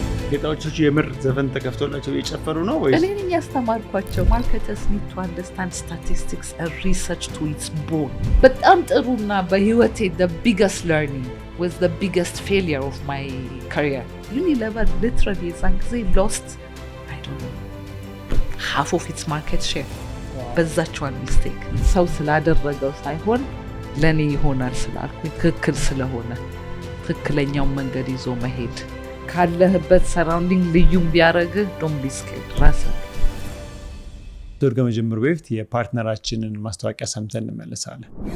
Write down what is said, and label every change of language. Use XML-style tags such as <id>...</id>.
<am>ጌታዎቹ የምር ዘፈን ተከፍቶላቸው እየጨፈሩ ነው ወይስ? እኔ ነኝ ያስተማርኳቸው።</am> <en>Marketers need to understand statistics and research to its bone.</en> <am>በጣም ጥሩና በህይወቴ</am> <en>the biggest learning was the biggest failure of my career. Unilever literally lost, I don't know, half of its market share.</en> <am>በዛችዋን ሚስቴክ ሰው ስላደረገው ሳይሆን ለኔ ይሆናል ስላልኩኝ ትክክል ስለሆነ ትክክለኛውን መንገድ ይዞ መሄድ ካለህበት ሰራውንዲንግ ልዩም ቢያረግህ</am> <en>don't be scared</en> <am>ራስህ። ዶርጋ መጀመር በፊት የፓርትነራችንን ማስታወቂያ ሰምተን እንመለሳለን።</am>